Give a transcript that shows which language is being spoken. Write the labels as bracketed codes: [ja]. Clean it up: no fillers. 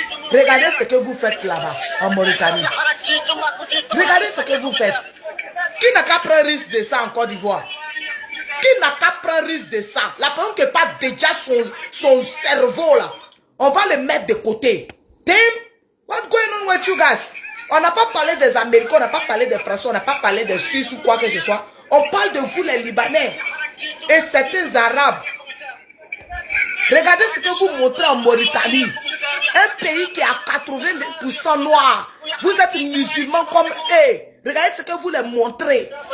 [fr] Regardez ce que vous faites là-bas, en Mauritanie. Regardez ce que vous faites. Qui n'a qu'à prendre risque de ça en Côte d'Ivoire? Qui n'a qu'à prendre risque de ça? La personne qui n'a pas déjà son cerveau là, on va le mettre de côté. [en] Damn, what's going on with you guys? [fr] On n'a pas parlé des Américains, on n'a pas parlé des Français, on n'a pas parlé des Suisses ou quoi que ce soit. On parle de vous les Libanais et certains Arabes. Regardez ce que vous montrez en Mauritanie. Un pays qui a 80% noirs. Vous êtes musulmans comme eux. Regardez ce que vous les montrez.